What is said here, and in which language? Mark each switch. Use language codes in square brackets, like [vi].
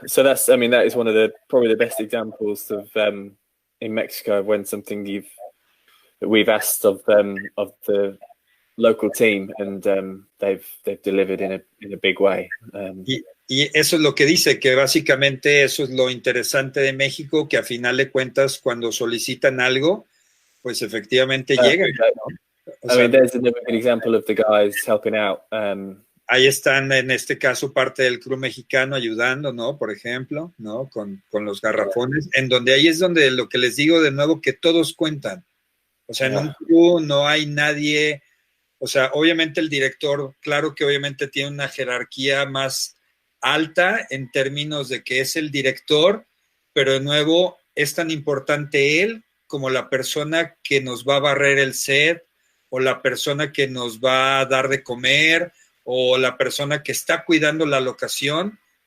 [en] So that's, I mean, that is one of the probably the best examples of in Mexico when something that we've asked of the local team, and they've delivered in a big way. [es] Y eso es lo que dice, que básicamente eso es lo interesante de México, que a final de cuentas cuando solicitan algo, pues efectivamente llegan, ¿no? O sea, [en] I mean, there's another good example of the guys helping out. [es] Ahí están, en este caso, parte del crew mexicano ayudando, ¿no? Por ejemplo, ¿no? Con los garrafones, en donde ahí es donde lo que les digo de nuevo, que todos cuentan. O sea, en un crew no hay nadie, o sea, obviamente el director, claro que obviamente tiene una jerarquía más alta en términos de que es el director, pero de nuevo es tan importante él como la persona que nos va a barrer el set, o la persona que nos va a dar de comer, o la persona que está cuidando la locación.